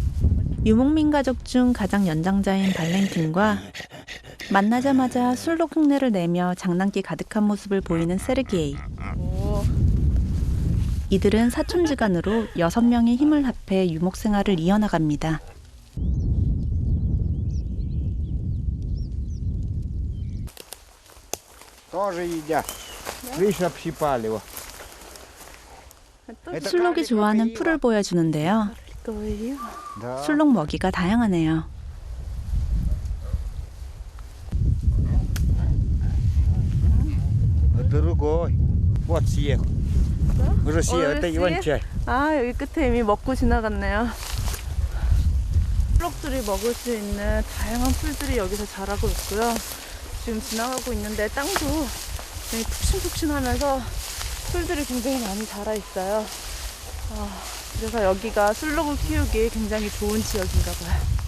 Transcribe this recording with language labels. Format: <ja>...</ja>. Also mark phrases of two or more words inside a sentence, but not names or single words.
<ko>유목민 가족 중 가장 연장자인 발렌틴과 만나자마자 술록 흉내를 내며 장난기 가득한 모습을 보이는 세르게이. 이들은 사촌지간으로 6명이 힘을 합해 유목 생활을 이어나갑니다.</ko> <ru>Тоже едят. Видишь, общипали его.</ru> <ko>술록이 좋아하는 풀을 보여주는데요.</ko> <ru>Да.</ru> <ko>술록 먹이가 다양하네요.</ko> <ru>Другой. Вот съел. Уже съел. Это его съел? чай.</ru> <ko>아, 여기 끝에 이미 먹고 지나갔네요. 풀록들이 먹을 수 있는 다양한 풀들이 여기서 자라고 있고요. 지금 지나가고 있는데 땅도 굉장히 푹신푹신하면서 풀들이 굉장히 많이 자라 있어요. 그래서 여기가 술록을 키우기 굉장히 좋은 지역인가 봐요.</ko>